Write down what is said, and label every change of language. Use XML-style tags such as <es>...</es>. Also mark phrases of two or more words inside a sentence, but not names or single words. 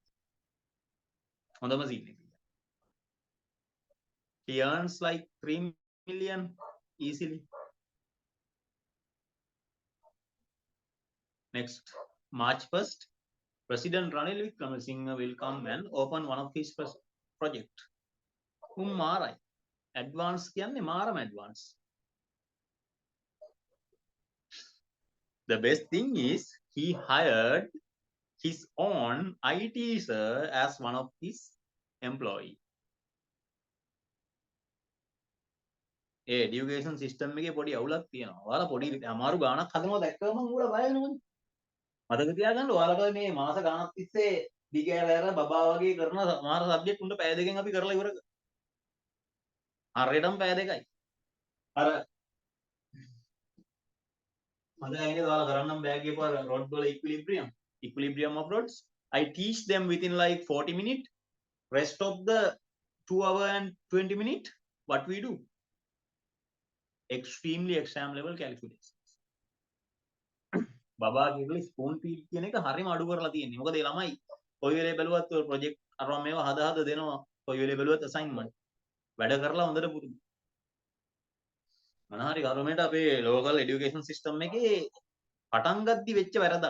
<en>He earns like 3 million easily. Next, March 1st, President Ranil Wickremesinghe will come and open one of his project.</en> <si>Marai. Advance කියන්නේ මාරම advance.</si> <en>The best thing is he hired his own IT sir as one of his employee. Education system</en> <si>එකේ පොඩි අවුලක් තියෙනවා. ඔයාලා පොඩි අමාරු ගාණක් හදනවා දැක්කම උඹලා බය වෙනවනේ. මතක තියාගන්න ඔයාලට මේ මාස ගාණක් තිස්සේ දිගෑරෑර බබා වගේ කරන සමහර සබ්ජෙක්ට් උන්ට පැය දෙකෙන් අපි කරලා ඉවර කරා. හරියටම පැය දෙකයි. අර මම දැන් ඔයාලා කරන්නම් බෑ කියපුවා රොඩ් වල</si> <en>equilibrium of rods. I teach them within like 40 minutes. Rest of the 2 hour and 20 minutes, what we do? Extremely exam level calculations.</en> <si>බබා කියලා</si> <en>spoon feed</en> <si>කියන එක හරිම අඩු කරලා තියෙන්නේ. මොකද ඒ ළමයි කොයි වෙලේ බැලුවත් ඔය ප්‍රොජෙක්ට් අරම මේවා හදා දෙනවා. කොයි වෙලේ බැලුවත් අසයින්මන්ට්. වැඩ කරලා හොඳට පුරුදු. මොනවා හරි ගවර්න්මන්ට් අපේ</si> <en>local education system</en> <si>එකේ පටන් ගද්දි වෙච්ච වැරදක්.</si>